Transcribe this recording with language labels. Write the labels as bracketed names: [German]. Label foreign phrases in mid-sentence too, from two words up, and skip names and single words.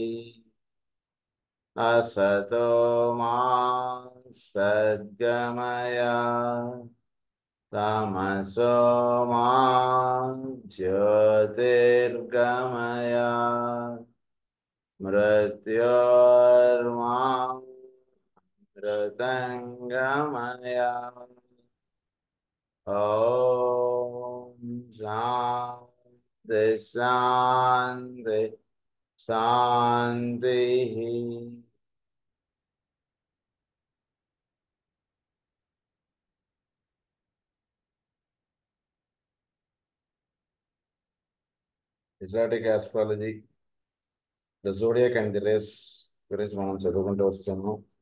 [Sanskrit] असतो मा सद्गमय तमसो मा ज्योतिर्गमय मृत्योर्मा मृतङ्गमय। ॐ शान्ति शान्ति शान्तिः। [Telugu] ఎగ్జాటిక్ ఆస్ట్రాలజీ, ద జోడియాక్ అండ్ ది రేస్ గురించి మనం చదువుకుంటూ వస్తున్నాం.